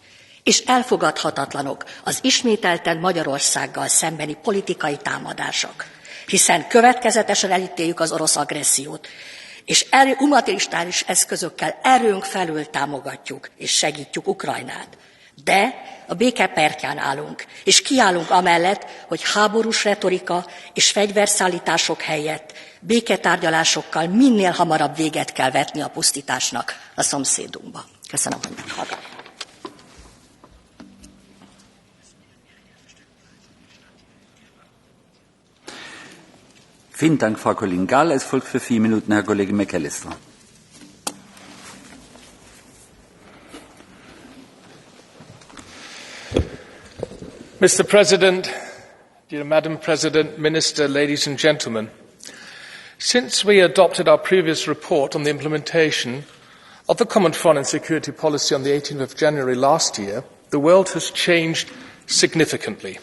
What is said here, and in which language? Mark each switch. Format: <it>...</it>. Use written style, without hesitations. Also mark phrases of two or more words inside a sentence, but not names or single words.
<hu>És elfogadhatatlanok az ismételten Magyarországgal szembeni politikai támadások, hiszen következetesen elítéljük az orosz agressziót, és humanitárius eszközökkel erőnk felül támogatjuk és segítjük Ukrajnát. De a béke pertján állunk, és kiállunk amellett, hogy háborús retorika és fegyverszállítások helyett béketárgyalásokkal minél hamarabb véget kell vetni a pusztításnak a szomszédunkba. Köszönöm, hogy meghallgattak.</hu> <de>Vielen Dank, Frau Kollegin Gál. Es folgt für 4 Minuten Herr Kollege McAllister.</de> <en>Mr. President, dear Madam President, Minister, ladies and gentlemen, since we adopted our previous report on the implementation of the Common Foreign and Security Policy on the 18th of January last year, the world has changed significantly.</en>